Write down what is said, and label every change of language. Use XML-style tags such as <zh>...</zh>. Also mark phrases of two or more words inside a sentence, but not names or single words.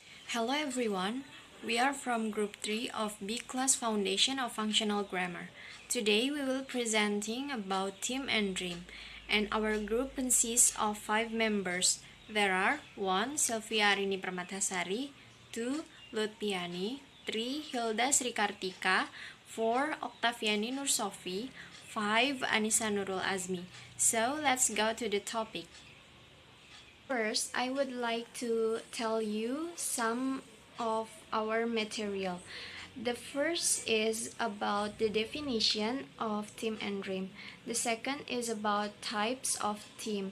<en>Hello everyone, we are from Group 3 of B Class Foundation of Functional Grammar. Today we will presenting about team and dream, and our group consists of 5 members. There are 1. Sylvia Arini Permatasari, 2. Lutpiani, 3. Hilda Srikartika, 4. Oktaviani Nursofi, 5. Anissa Nurul Azmi. So let's go to the topic. First, I would like to tell you some of our material. The first is about the definition of team and dream. The second is about types of team.</en>